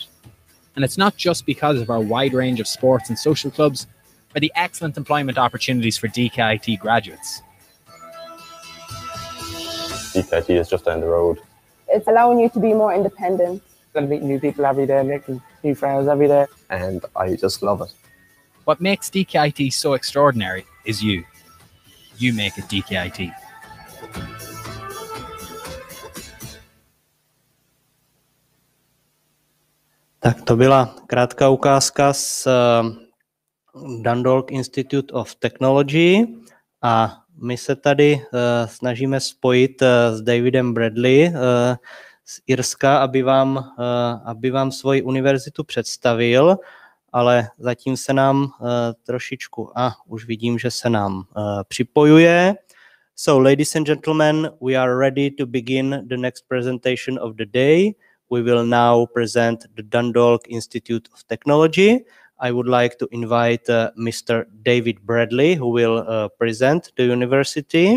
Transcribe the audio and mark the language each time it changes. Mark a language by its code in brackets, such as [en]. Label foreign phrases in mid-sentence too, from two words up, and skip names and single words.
[en] And it's not just because of our wide range of sports and social clubs or the excellent employment opportunities for DKIT graduates. DKIT is just down the road. It's allowing you to be more independent. I meet new people every day, making new friends every day. And I just love it. What makes DKIT so extraordinary is you. You make it DKIT. [cs] Tak to byla krátká ukázka z Dundalk Institute of Technology a my se tady snažíme spojit s Davidem Bradley z Irska, aby vám svoji univerzitu představil, ale zatím se nám trošičku, už vidím, že se nám připojuje. [en] So, ladies and gentlemen, we are ready to begin the next presentation of the day. We will now present the Dundalk Institute of Technology. I would like to invite Mr. David Bradley, who will present the university.